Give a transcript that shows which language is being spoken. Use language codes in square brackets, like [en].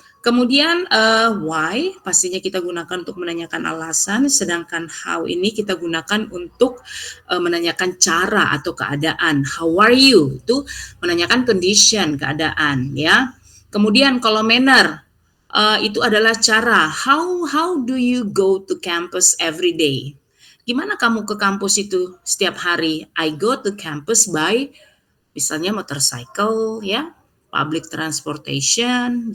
[id] Kemudian why pastinya kita gunakan untuk menanyakan alasan, sedangkan how ini kita gunakan untuk menanyakan cara atau keadaan. [en] How are you? [id] Itu menanyakan condition, keadaan ya. Kemudian kalau manner itu adalah cara. [en] How do you go to campus every day? [id] Gimana kamu ke kampus itu setiap hari? [en] I go to campus by [id] misalnya [en] motorcycle ya, public transportation.